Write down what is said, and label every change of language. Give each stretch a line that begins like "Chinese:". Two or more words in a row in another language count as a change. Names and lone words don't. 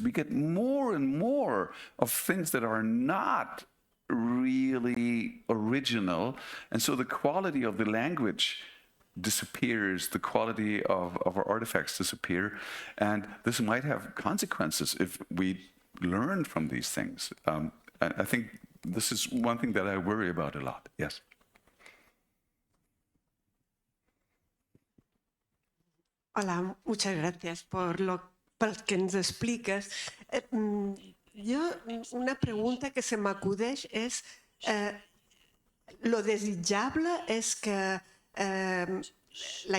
English: We get more and more of things that are not really original, and so the quality of the language disappears, the quality of our artifacts disappear, and this might have consequences if we learn from these things. I think this is one thing that I worry about a lot. Yes.
Spanish: Hola, muchas gracias por que
Catalan: ens expliques. Una pregunta que se m'acudeix és, lo desitjable és que la